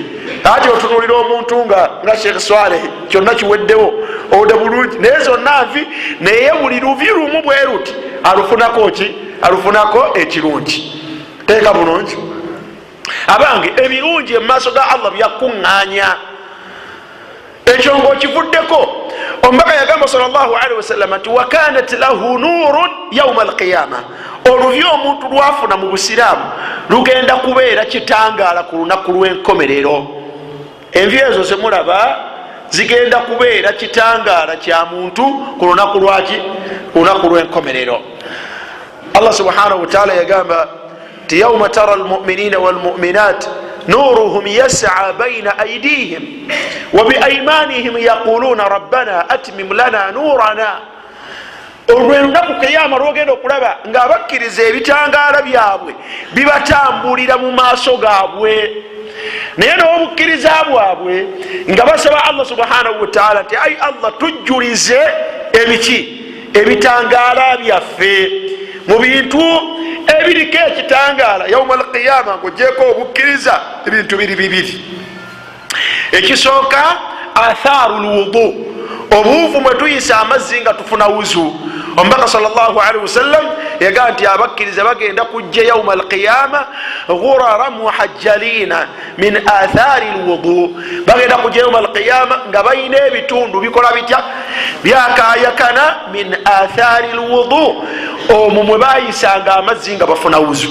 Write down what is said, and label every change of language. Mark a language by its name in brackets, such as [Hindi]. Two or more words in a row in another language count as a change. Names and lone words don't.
[Ganda] ati otunuulira omuntu nga sheikh swaleh kyonna kiweddewo ode bulungi, naye zonna nvi, naye buli luvi lumu bwe ruti alufunako ki, alufunako ekirungi. teeka bulungi, abange ebirungi emumaaso ga allah byakuŋŋaanya. ekyo ngaokivuddeko omubaka yagamba [Arabic] صلى الله عليه وسلم [Ganda] nti [Arabic] وكانت له نور يوم القيامة, [Ganda] oluvi omuntu lwafuna mu busiraamu lugenda kubeera kitangaala ku lunaku lw'enkomerero. envi ezo zemulaba zigenda kubeera kitangaala kya muntu ku lunaku lwaki, ku lunaku lw'enkomerero. [Arabic] الله سبحانه وتعالى [Ganda] yagamba ti [Arabic] يوم ترى المؤمنين والمؤمنات نورهم يسعى بين أيديهم وبأيمانهم يقولون ربنا أتمم لنا نورنا. [Ganda] olwelunaku kiyama lwogenda okulaba ngaabakkiriza ebitangaala byabwe bibatambulira mu maaso gaabwe, naye n'obukkiriza bwabwe nga basaba [Arabic] الله سبحانه وتعالى [Ganda] nti ai Allah tujjulize ebiki, ebitangaala byaffe. mu bintu ebiriko ekitangaala [Arabic] يوم القيامة [Ganda] ng'ogyeko obukkiriza ebintu bibiri. ekisooka [Arabic] أثر الوضوء, [Ganda] obuuvu mwe tuyisa amazzi nga tufuna wuzu. omubaka [Arabic] صلى الله عليه وسلم [Ganda] yagaa nti abakkiriza bagenda kujja [Arabic] يوم القيامة غرا محجلين من أثر الوضوء, [Ganda] bagenda kujja [Arabic] يوم القيامة [Ganda] nga balina ebitundu bikola bitya, byakayakana [Arabic] من أثر الوضوء, [Ganda] omwo mwe bayisanga amazzi nga bafuna wuzu.